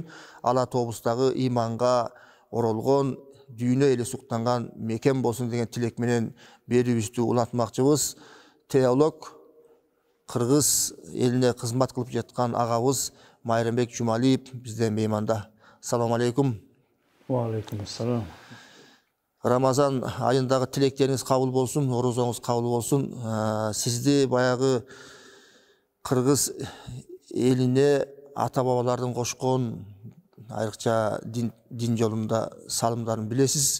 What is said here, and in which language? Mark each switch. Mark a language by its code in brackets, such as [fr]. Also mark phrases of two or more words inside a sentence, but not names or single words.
[ky] Ала тобустагы иманга оролгон дүйнө эле суктанган мекен болсун деген тилек менен берүүбүздү улантмакчыбыз. Теолог, Кыргыз элине кызмат кылып жаткан агабыз Майрамбек Жумалиев бизден мейманда. [ar] السلام عليكم. وعليكم السلام. [ky] Рамазан айындагы тилектериңиз кабыл болсун, орозоңуз кабыл болсун. Сизди баягы Кыргыз элине ата-бабалардын кошкон айрыкча дин жолунда салымдарын билесиз.